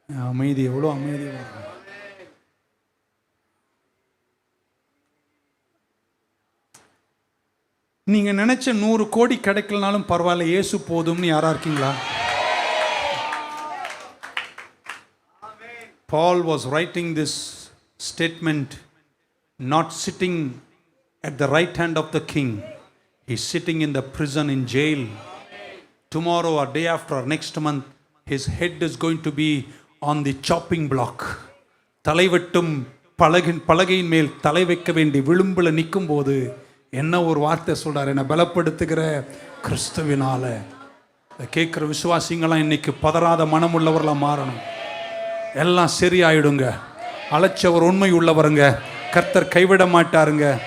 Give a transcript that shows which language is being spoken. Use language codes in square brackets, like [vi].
[ta] அமைதி, எவ்வளோ அமைதி வரும். நீங்க நினைச்ச 100 கோடி கிடைக்கலனாலும் பரவாயில்ல, இயேசு போதும்னு யாரா இருக்கீங்களா? [en] Paul was writing this statement not sitting at the right hand of the king. He's sitting in the prison, in jail. Tomorrow or day after or next month his head is going to be on the chopping block. [ta] தலைவெட்டும் பலகையின் மேல் தலை வைக்க வேண்டி விளிம்பில் நிற்கும் போது என்ன ஒரு வார்த்தை சொல்றாரு, என்னை பலப்படுத்துகிற கிறிஸ்துவினால. கேட்குற விசுவாசிங்களாம் இன்னைக்கு பதறாத மனம் உள்ளவர்களாக மாறணும். எல்லாம் சரியாயிடுங்க. அழைச்சவர் உண்மை உள்ளவருங்க, கர்த்தர் கைவிட மாட்டாருங்க.